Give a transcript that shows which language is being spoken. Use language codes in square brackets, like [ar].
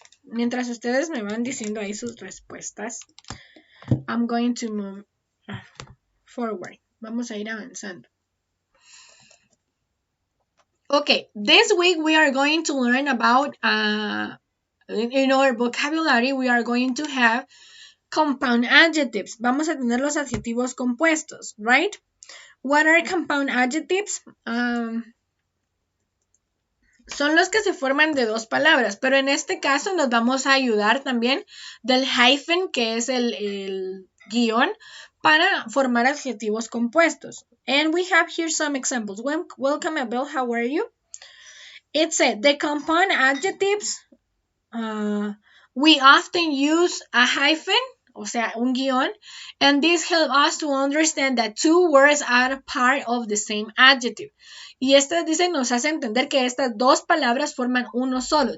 [es] Mientras ustedes me van diciendo ahí sus respuestas, [en] I'm going to move forward. [es] Vamos a ir avanzando. [en] Okay, this week we are going to learn about in our vocabulary we are going to have compound adjectives. [es] Vamos a tener los adjetivos compuestos, right? [en] What are compound adjectives? [es] Son los que se forman de dos palabras, pero en este caso nos vamos a ayudar también del hyphen, que es el guión, para formar adjetivos compuestos. [en] And we have here some examples. Welcome, Abel. How are you? It said the compound adjectives, we often use a hyphen, [es] o sea, un guión, [en] and this helps us to understand that two words are part of the same adjective. [es] Y estas dice nos hace entender que estas dos palabras forman uno solo.